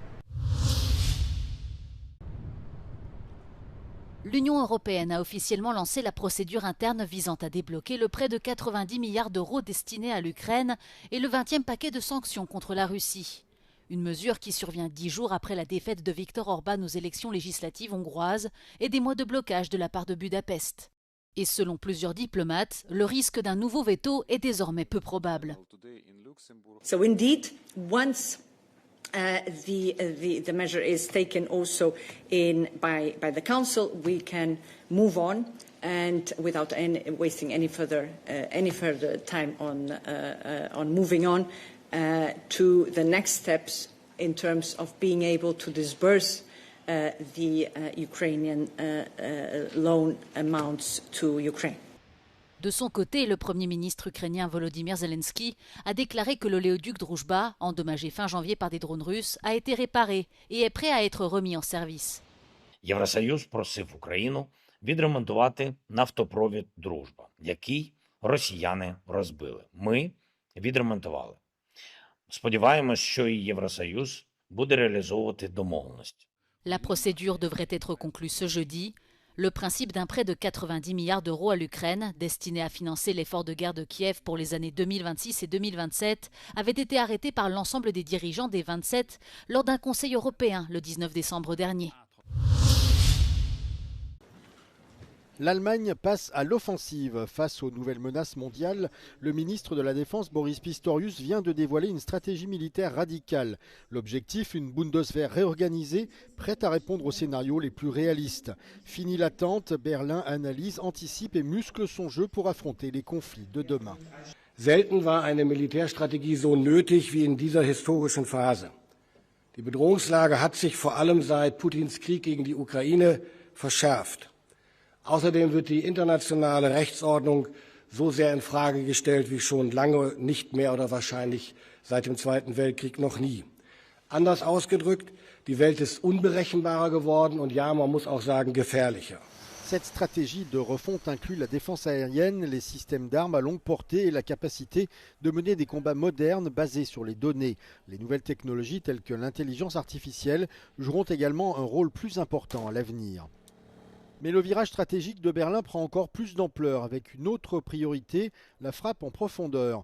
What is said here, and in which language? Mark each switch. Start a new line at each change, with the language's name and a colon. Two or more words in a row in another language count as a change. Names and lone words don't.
French: L'Union européenne a officiellement lancé la procédure interne visant à débloquer le prêt de 90 milliards d'euros destiné à l'Ukraine et le 20e paquet de sanctions contre la Russie. Une mesure qui survient 10 jours après la défaite de Viktor Orban aux élections législatives hongroises et des mois de blocage de la part de Budapest. Et selon plusieurs diplomates, le risque d'un nouveau veto est désormais peu probable.
English: So indeed, once the measure is taken also by the Council, we can move on and without wasting any further time on moving on to the next steps in terms of being able to disburse the Ukrainian loan amounts to Ukraine.
French: De son côté, le Premier ministre ukrainien Volodymyr Zelensky a déclaré que l'oléoduc Druzhba, endommagé fin janvier par des drones russes, a été réparé et est prêt à être remis en service.
Ukrainian: Євросоюз просив Україну відремонтувати нафтопровід «Дружба», який росіяни розбили. Ми відремонтували. Сподіваємось, що і Євросоюз буде реалізовувати домовленості.
French: La procédure devrait être conclue ce jeudi. Le principe d'un prêt de 90 milliards d'euros à l'Ukraine, destiné à financer l'effort de guerre de Kiev pour les années 2026 et 2027, avait été arrêté par l'ensemble des dirigeants des 27 lors d'un Conseil européen le 19 décembre dernier. L'Allemagne passe à l'offensive. Face aux nouvelles menaces mondiales, le ministre de la Défense Boris Pistorius vient de dévoiler une stratégie militaire radicale. L'objectif, une Bundeswehr réorganisée, prête à répondre aux scénarios les plus réalistes. Fini l'attente, Berlin analyse, anticipe et muscle son jeu pour affronter les conflits de demain.
German: Selten war eine Militärstrategie so nötig wie in dieser historischen Phase. Die Bedrohungslage hat sich vor allem seit Putins Krieg gegen die Ukraine verschärft. Außerdem wird die internationale Rechtsordnung so sehr in Frage gestellt wie schon lange nicht mehr oder wahrscheinlich seit dem Zweiten Weltkrieg noch nie. Anders ausgedrückt, die Welt ist unberechenbarer geworden und ja, man muss auch sagen, gefährlicher.
French: Cette stratégie de refonte inclut la défense aérienne, les systèmes d'armes à longue portée et la capacité de mener des combats modernes basés sur les données. Les nouvelles technologies telles que l'intelligence artificielle joueront également un rôle plus important à l'avenir. Mais le virage stratégique de Berlin prend encore plus d'ampleur avec une autre priorité, la frappe en profondeur.